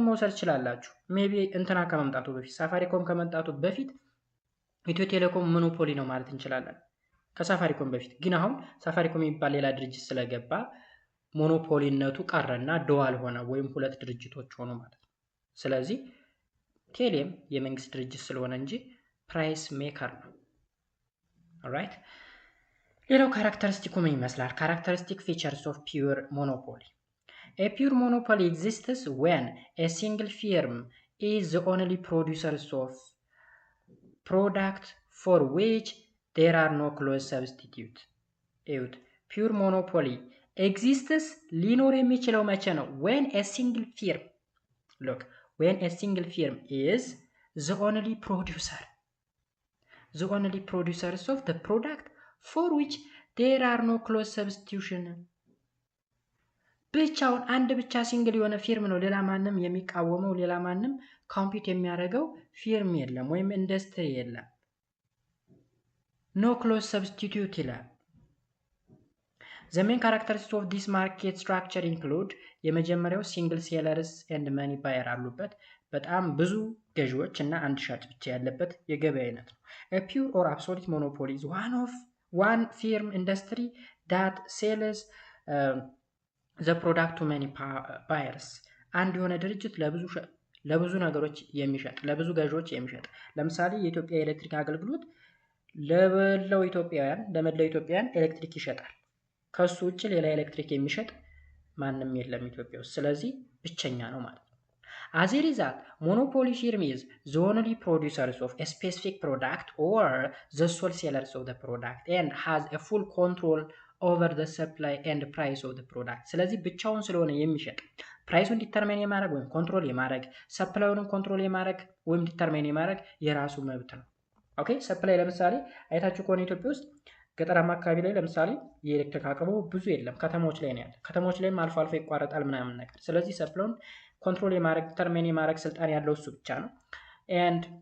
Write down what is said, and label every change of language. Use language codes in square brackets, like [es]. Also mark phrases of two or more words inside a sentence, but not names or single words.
[am] መውሰድ ትችላላችሁ። ሜቢ እንትና ከመምጣቱ በፊት ሳፋሪኮም ከመምጣቱ በፊት ኢትዮ ቴሌኮም ሞኖፖሊ ነው ማለት እንችላለን፣ ከሳፋሪኮም በፊት። ግን አሁን ሳፋሪኮም የሚባል ሌላ ድርጅት ስለገባ ሞኖፖሊነቱ ቀረና ዱዋል ሆነ ወይም ሁለት ድርጅቶች ሆኑ ማለት ነው። ስለዚህ ቴሌም የመንግስት ድርጅት ስለሆነ እንጂ [en] price maker [am] ነው። ኦልራይት። ሌላው ካራክተሪስቲኩ ምን ይመስላል? [en] characteristic features of pure monopoly። A pure monopoly exists when a single firm is the only producer of product for which there are no close substitute. Pure monopoly exists [am] ሊኖር የሚችለው መቼ ነው? [en] when a single firm, look, when a single firm is the only producers of the product for which there are no close substitution. [am] ብቻውን አንድ ብቻ ሲንግል የሆነ ፊርም ነው፣ ሌላ ማንም የሚቃወመው ሌላ ማንም ኮምፒት የሚያደርገው ፊርም የለም ወይም ኢንዱስትሪ የለም። [en] no close substitute ይላል። The main characteristics of this market structure include የመጀመሪያው single sellers and many buyer [am] አሉበት። በጣም ብዙ ገዢዎች እና አንድ ሻጭ ብቻ ያለበት የገበያ አይነት ነው። [en] A pure or absolute monopoly is one firm industry that sells the product to many buyers. [am] አንድ የሆነ ድርጅት ለብዙ ነገሮች የሚሸጥ ለብዙ ገዢዎች የሚሸጥ። ለምሳሌ የኢትዮጵያ ኤሌክትሪክ አገልግሎት ለመላው ኢትዮጵያውያን ኤሌክትሪክ ይሸጣል። ከሱ ውጭ ሌላ ኤሌክትሪክ የሚሸጥ ማንም የለም ኢትዮጵያ ውስጥ። ስለዚህ ብቸኛ ነው ማለት ነው። [en] As a result, monopoly firm is the only producers of a specific product or the sole sellers of the product and has a full control over the supply and price of the product. [am] ስለዚህ ብቻውን ስለሆነ የሚሸጥ ፕራይሱን ዲተርማይን የማድረግ ወይም ኮንትሮል የማድረግ ሰፕላዩንም ኮንትሮል የማድረግ ወይም ዲተርማይን የማድረግ የራሱ መብት ነው። ኦኬ ሰፕላይ ለምሳሌ አይታችሁ ከሆነ ኢትዮጵያ ውስጥ ገጠራማ አካባቢ ላይ ለምሳሌ የኤሌክትሪክ አቅርቦት ብዙ የለም፣ ከተሞች ላይ ነው ያለ። ከተሞች ላይም አልፎ አልፎ ይቋረጣል ምናምን ነገር። ስለዚህ ሰፕላዩን ኮንትሮል የማድረግ ዲተርማይን የማድረግ ስልጣን ያለው እሱ ብቻ ነው። ኤንድ